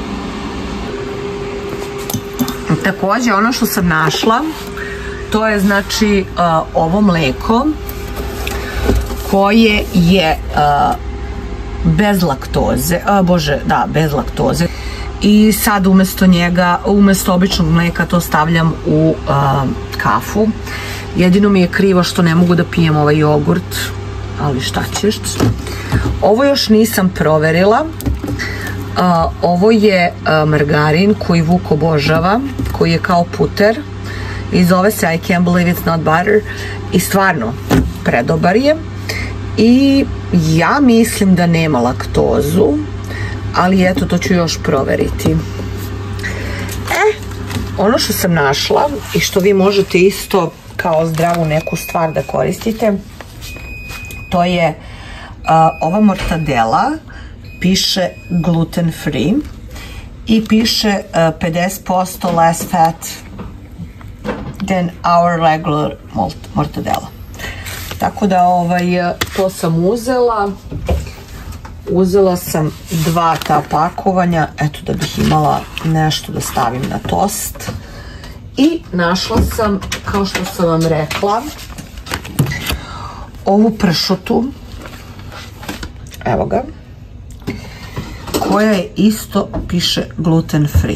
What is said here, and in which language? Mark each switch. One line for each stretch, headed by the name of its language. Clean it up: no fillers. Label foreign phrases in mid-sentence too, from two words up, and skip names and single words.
Serbian: Također, ono što sam našla, to je znači ovo mleko koje je bez laktoze, bez laktoze, i sad umjesto njega, umjesto običnog mleka, to stavljam u kafu. Jedino mi je krivo što ne mogu da pijem ovaj jogurt, ali šta ćeš. Ovo još nisam proverila, Ovo je margarin koji Vuk obožava, koji je kao puter i zove se I can't believe it's not butter i stvarno predobar je i ja mislim da nema laktozu, ali eto, to ću još proveriti. Ono što sam našla i što vi možete isto kao zdravu neku stvar da koristite, to je ova mortadela, piše
English: gluten free
Serbian: i piše
English: 50% less fat than our regular mortadela.
Serbian: Tako da to sam uzela. Uzela sam 2 ta pakovanja, eto, da bih imala nešto da stavim na tost. I našla sam, kao što sam vam rekla, ovu pršutu, evo ga, koja je isto piše
English: gluten free.